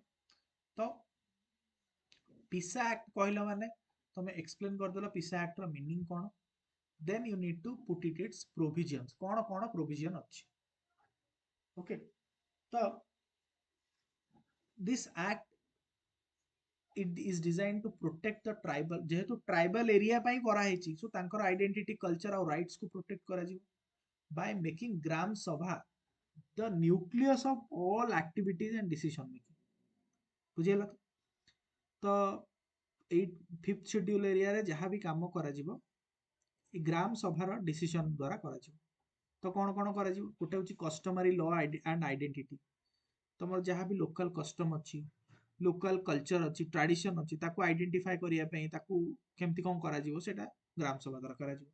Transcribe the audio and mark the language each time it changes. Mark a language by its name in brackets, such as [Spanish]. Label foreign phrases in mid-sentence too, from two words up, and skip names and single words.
[Odia] ତ ପିସା ଆକ୍ଟ କହିଲ ମାନେ ତମେ ଏକ୍ସପ୍ଲେନ କରିଦେଲ ପିସା ଆକ୍ଟ ର ମିନିଂ କଣ, [English] then you need to put its provisions, [Odia] କଣ କଣ ପ୍ରୋଭିଜନ ଅଛି। [English] ଓକେ, ତ this act it is designed to protect the tribal, [Odia] ଯେହେତୁ [English] tribal area [Odia] ପାଇଁ କରାହେଇଛି, ସୋ ତାଙ୍କର [English] identity, culture [Odia] ଆଉ ରାଇଟ୍ସ କୁ ପ୍ରୋଟେକ୍ଟ କରାଯିବ [English] by making [Odia] ଗ୍ରାମ ସଭା [English] the nucleus of all activities and decision making। [Odia] ବୁଝିହେଲା? ତ ଏଇ [English] fifth schedule [Odia] ଏରିଆରେ ଯାହା ବି କାମ କରାଯିବ ଏ ଗ୍ରାମ ସଭାର ଡିସିସନ ଦ୍ୱାରା କରାଯିବ। ତ କଣ କଣ କରାଯିବ? ଗୋଟେ ହଉଛି [English] customary law and identity, [Odia] ତମର ଯାହା ବି [English] local custom [Odia] ଅଛି, [English] local culture [Odia] ଅଛି, ଟ୍ରାଡିସନ ଅଛି, ତାକୁ ଆଇଡେଣ୍ଟିଫାଏ କରିବା ପାଇଁ ତାକୁ କେମିତି କଣ କରାଯିବ ସେଇଟା ଗ୍ରାମ ସଭା ଦ୍ୱାରା କରାଯିବ।